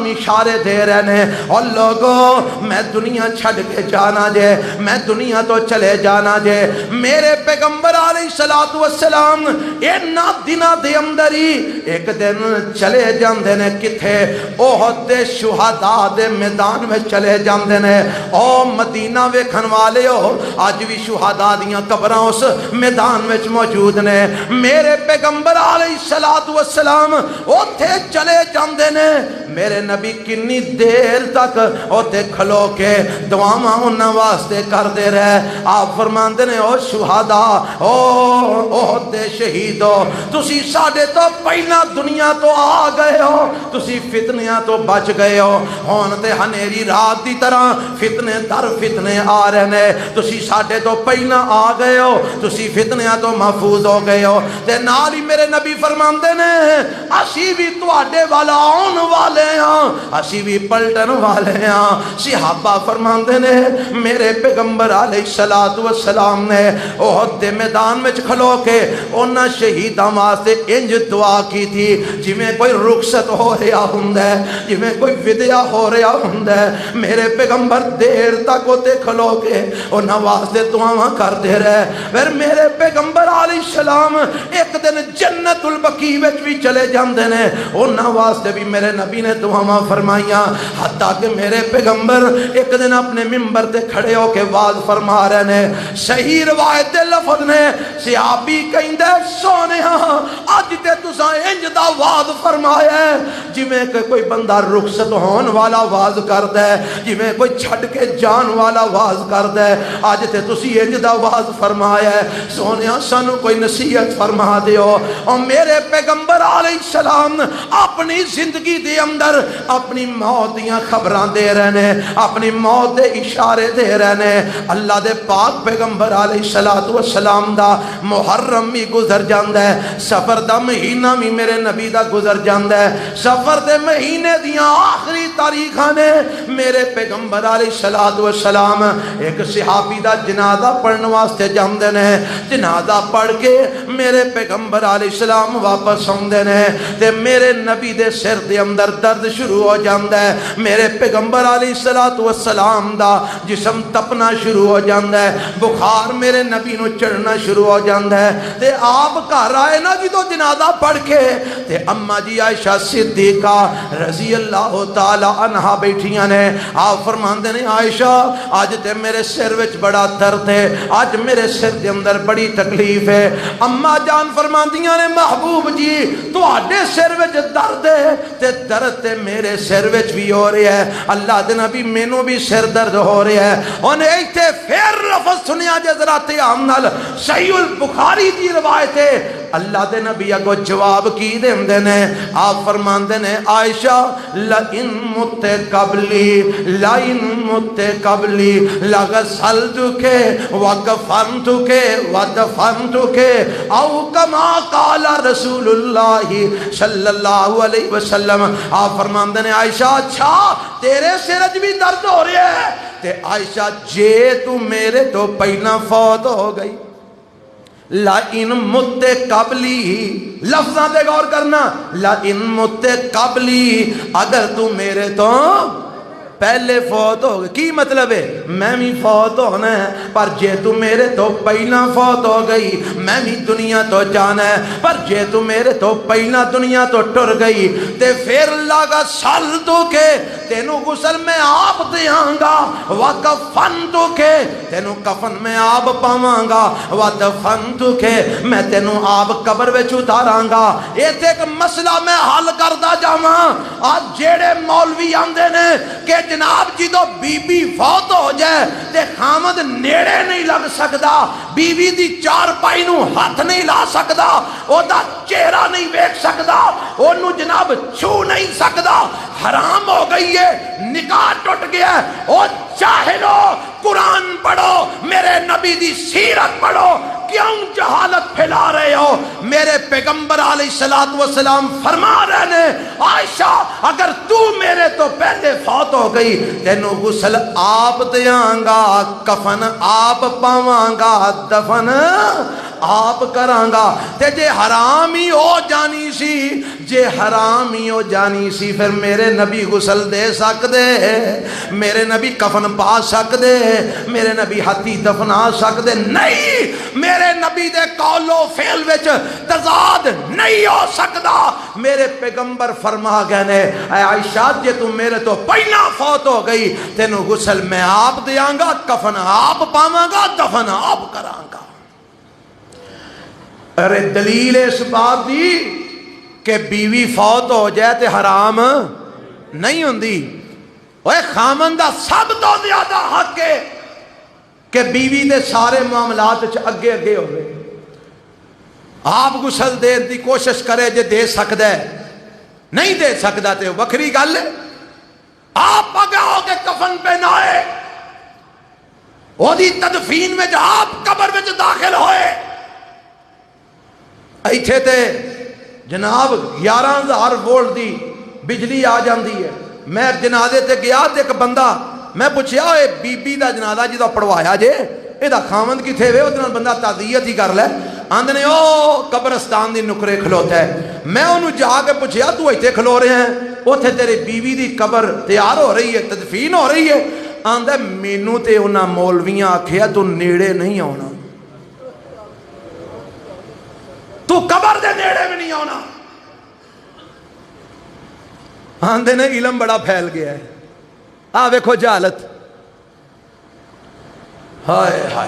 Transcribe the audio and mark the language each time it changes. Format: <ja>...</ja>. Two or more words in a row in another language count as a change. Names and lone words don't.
<pa>اشارے دے رہے نے اور لوگوں میں دنیا چھڑ کے جانا جے میں دنیا تو چلے جانا جے میرے پیغمبر علیہ</pa> <ar>الصلوۃ والسلام</ar> <pa>اینا دنہ دے اندر ہی ایک دن چلے جاندے نے کتھے احد دے شہداء دے میدان میں چلے جاندے نے او مدینہ ویکھن والے ہو آج بھی شہداء دیاں قبراں اس میدان میں موجود نے میرے پیغمبر</pa> <ar>علیہ الصلوۃ والسلام</ar> <pa>اوتھے چلے جاندے نے میرے نبی کنی دیر تک اوتھے کھلو کے دعاواں انہاں واسطے کر دے رہے آپ فرماندے نے او شہداء او دے شہیدو تسی ساڈے تو پہلا دنیا تو آ گئے ہو تسی فتنیاں تو بچ گئے ہو ہون تے ہنیری رات دی طرح فتنے در فتنے آ رہے نے تسی ساڈے تو پہلا آ گئے ہو تسی فتنیاں تو محفوظ ہو گئے ہو تے نال ہی میرے نبی فرماندے نے اسی بھی تواڈے والا آن والے ہاں اسی بھی پلٹن والے ہاں صحابہ فرماندے نے میرے پیغمبر</pa> <ar>علیہ الصلوۃ والسلام</ar> <pa>نے احد دے میدان میں کھلو کے انہاں شہیداں واسطے انج دعا کی تھی جویں کوئی رخصت ہو رہا ہوندا ہے جویں کوئی ودیا ہو رہا ہوندا ہے میرے پیغمبر دیر تک اوتے کھلو کے انہاں واسطے دعاواں کردے رہے پھر میرے پیغمبر</pa> <ar>علیہ السلام</ar> <pa>ایک دن جنت البقیع وچ بھی چلے جاندے نے انہاں واسطے بھی میرے نبی نے دعاواں فرمائیاں حتیٰ کہ میرے پیغمبر ایک دن اپنے منبر تے کھڑے ہو کے واز فرما رہے نے صحیح روایت دے لفظ نے صحابی کہندے سونیا اج تے تساں انج دا واز فرمایا ہے جویں کہ کوئی بندہ رخصت ہون والا واز کردا ہے جویں کوئی چھڈ کے جان والا واز کردا ہے اج تے تسی انج دا واز فرمایا ہے سونیا سانو کوئی نصیحت فرما دیو اور میرے پیغمبر</pa> <ar>علیہ السلام</ar> <pa>اپنی زندگی دے اندر اپنی موت دیاں خبراں دے رہے نے اپنی موت دے اشارے دے رہے نے اللہ دے پاک پیغمبر</pa> <ar>علیہ الصلوۃ والسلام</ar> <pa>دا محرم بھی گزر جاندا ہے سفر دا مہینہ بھی میرے نبی دا گزر جاندا ہے سفر دے مہینے دیاں آخری تاریخاں نے میرے پیغمبر</pa> <ar>علیہ الصلوۃ والسلام</ar> <pa>ایک صحابی دا جنازہ پڑھن واسطے جاندے نے جنازہ پڑھ کے میرے پیغمبر</pa> <ar>علیہ السلام</ar> <pa>واپس آندے نے تے میرے نبی دے سر دے اندر درد شروع ہو جاندا ہے میرے پیغمبر</pa> <ar>علیہ الصلوۃ والسلام</ar> <pa>دا جسم تپنا شروع ہو جاندا ہے بخار میرے نبی نو چڑھنا شروع ہو جاندا ہے تے آپ گھر آئے نا جدوں جنازہ پڑھ کے تے اما جی عائشہ صدیقہ</pa> <ar>رضی اللہ تعالی عنہا</ar> <pa>بیٹھیاں نے آپ فرماندے نے عائشہ آج تے میرے سر وچ بڑا درد ہے، اج میرے سر دے اندر بڑی تکلیف ہے۔ اما جان فرماندیاں نے محبوب جی تواڈے سر وچ درد ہے تے درد تے میرے سر وچ بھی ہو رہا ہے، اللہ دے نبی مینوں بھی سر درد ہو رہا ہے۔ ہن ایتھے پھر لفظ سنیا جے ذرا دھیان نال، صحیح البخاری دی روایت ہے، اللہ دے نبی اگو جواب کی دیندے نے، آپ فرماندے نے عائشہ</pa> <ar>لئن مت قبلی لئن مت قبلی لغسلتک وکفنتک ودفنتک او کما قال رسول اللہ صلی اللہ علیہ وسلم۔</ar> <pa>آپ فرماندے نے عائشہ اچھا تیرے سر بھی درد ہو رہا ہے تے عائشہ جے تو میرے تو پہلا فوت ہو گئی،</pa> <ar>لئن مت قبلی،</ar> <pa>لفظاں تے غور کرنا،</pa> <ar>لئن مت قبلی،</ar> <pa>اگر تو میرے تو پہلے فوت ہو گئی، کی مطلب ہے میں بھی فوت ہونا ہے، پر جے تو میرے تو پہلا فوت ہو گئی میں بھی دنیا تو جانا ہے، پر جے تو میرے تو پہلا دنیا تو ٹر گئی تے پھر لگا سال تو کے تینوں غسل میں آپ دیاں گا، وکفن تو کے تینوں کفن میں آپ پاواں گا، ودفن تو کے میں تینوں آپ قبر وچ اتاراں گا۔ ایتھے ایک مسئلہ میں حل کردا جاواں، آج جیڑے مولوی آندے نے کہ جناب جی تو بی بی فوت ہو جائے تے خامد نیڑے نہیں لگ سکدا، بیوی دی چار پائی نو ہاتھ نہیں لا سکدا، او دا چہرہ نہیں بیک سکدا، او نو جناب چھو نہیں سکدا، حرام ہو گئی ہے، نکاح ٹوٹ گیا ہے۔ او جاہلو قرآن پڑھو، میرے نبی دی سیرت پڑھو، کیوں جہالت پھیلا رہے ہو؟ میرے پیغمبر</pa> <ar>علیہ السلام</ar> <pa>فرما رہے ہیں عائشہ اگر تو میرے تو پہلے فوت ہو گئی تینوں غسل آپ دیاں گا، کفن آپ پاواں گا، دفن آپ کران گا۔ تے جے حرام ہی ہو جانی سی، جے حرام ہی ہو جانی سی پھر میرے نبی غسل دے سکدے، میرے نبی کفن پا سکدے، میرے نبی ہاتھی دفنا سکدے؟ نہیں، میرے نبی دے قول و فعل وچ تضاد نہیں ہو سکدا۔ میرے پیغمبر فرما گئے نے اے عائشہ جے تو میرے تو پہلا فوت ہو گئی تینوں غسل میں آپ دیاں گا، کفن آپ پاواں گا، دفن آپ کراں گا۔ ارے دلیل اس بات دی کہ بیوی فوت ہو جائے تے حرام نہیں ہوندی، اوے خامن دا سب تو زیادہ حق ہے کہ بیوی دے سارے معاملات اگے اگے ہوئے، آپ غسل دین دی کوشش کرے جے دے سکدا ہے، نہیں دے سکدا تے وکری گل ہے، آپ اگے ہو کے کفن پہنائے، وہ دی تدفین میں جا آپ قبر میں داخل ہوئے، ایتھے تے جناب 11,000 وولٹ دی بجلی آ جاندی ہے۔ میں جنازے تے گیا تے ایک بندہ میں پوچھیا اے بی بی دا جنازہ جی دا پڑھوایا جے اے دا خامند کتھے وے؟ اودے نال بندہ تعزیت ہی کر لے، آندے نے او قبرستان دی نکرے کھلوتا ہے۔ میں انہوں جا کے پوچھیا تو ایتھے کھلو رہے ہیں؟ اوتھے تیرے بیوی دی قبر تیار ہو رہی ہے، تدفین ہو رہی ہے۔ آندا مینوں تے انہاں مولویاں آکھیا تو نیڑے نہیں آنا، تو قبر دے نیڑے میں نہیں آنا۔ آندے نے علم بڑا پھیل گیا ہے، ویکھو جہالت، ہائے ہائے۔</pa>